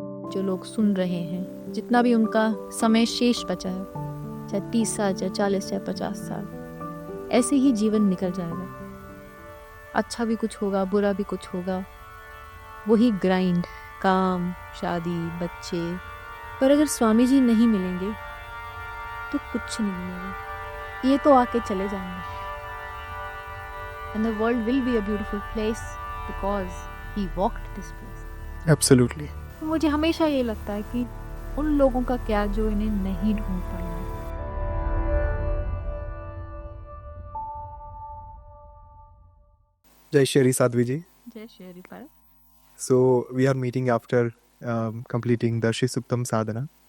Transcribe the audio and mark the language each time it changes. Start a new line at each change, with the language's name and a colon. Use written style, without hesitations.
Hindi: जो लोग सुन रहे हैं, जितना भी उनका समय शेष बचा है, चाहे 30 साल, चाहे 40, चाहे 50 साल, ऐसे ही जीवन निकल जाएगा। अच्छा भी कुछ होगा, बुरा भी कुछ होगा, वही ग्राइंड, काम, शादी, बच्चे। पर अगर स्वामी जी नहीं मिलेंगे तो कुछ नहीं मिलेगा। ये तो आके चले जाएंगे।
English: And the world will be a beautiful place because he walked this place. Absolutely.
Hindi: मुझे हमेशा ये लगता है कि उन लोगों का क्या जो इन्हें नहीं ढूंढ पाए। जय श्री साध्वी जी। जय श्री हरि पाल।
English: So we are meeting after completing the Shri Suktam साधना।